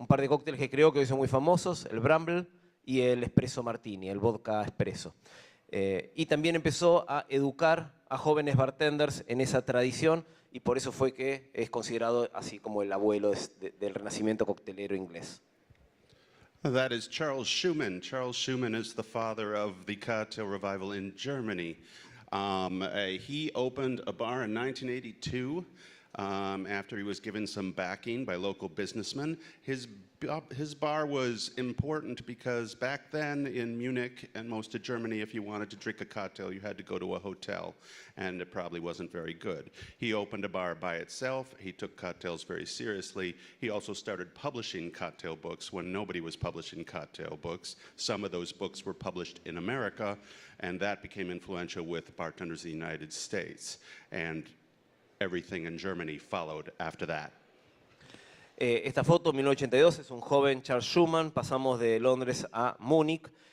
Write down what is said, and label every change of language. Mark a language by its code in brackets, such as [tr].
[es] Un par de cócteles que creo que hoy son muy famosos, el Bramble y el Espresso Martini, el vodka espresso. Y también empezó a educar a jóvenes bartenders en esa tradición y por eso fue que es considerado así como el abuelo del renacimiento coctelero inglés. [en] That is Charles Schumann. Charles Schumann is the father of the cocktail revival in Germany. He opened a bar in 1982 after he was given some backing by local businessmen. His bar was important because back then in Munich and most of Germany, if you wanted to drink a cocktail, you had to go to a hotel, and it probably wasn't very good. He opened a bar by itself. He took cocktails very seriously. He also started publishing cocktail books when nobody was publishing cocktail books. Some of those books were published in America, and that became influential with bartenders in the United States. And everything in Germany followed after that. [es] Esta foto, 1982, es un joven Charles Schumann. Pasamos de Londres a Múnich.